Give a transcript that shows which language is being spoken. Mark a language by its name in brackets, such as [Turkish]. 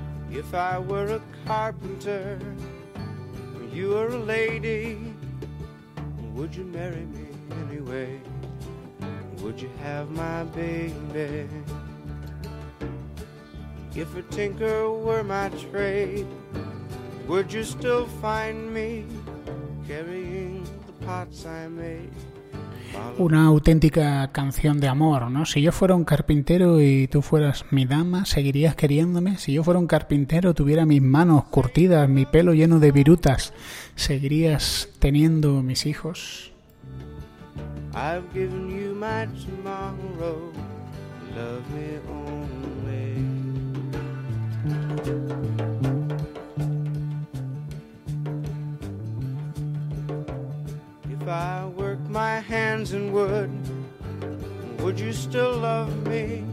[English] If I were a carpenter, you were a lady, would you marry me anyway? Would you have my baby? If a tinker were my trade, would you still find me carrying the pots I made? [Spanish] Una auténtica canción de amor, ¿no? Si yo fuera un carpintero y tú fueras mi dama, ¿seguirías queriéndome? Si yo fuera un carpintero, tuviera mis manos curtidas, mi pelo lleno de virutas, ¿seguirías teniendo mis hijos? [English] I've given you my tomorrow, love me only. If I work my hands in wood, would you still love me?